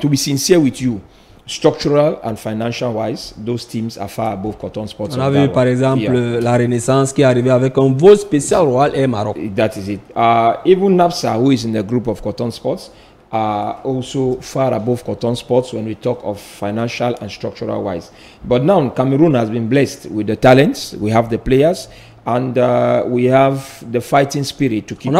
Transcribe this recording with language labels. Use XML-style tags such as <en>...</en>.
<en>To be sincere with you, structural and financial wise, those teams are far above Coton Sports.</en> <fr>On a vu par exemple la Renaissance qui est arrivée avec un vol spécial Royal Air Maroc.</fr> <en>That is it. Even NAPSA, who is in the group of Coton Sports, are also far above Coton Sports when we talk of financial and structural wise. But now Cameroon has been blessed with the talents, we have the players, and we have the fighting spirit to keep on the field.</en>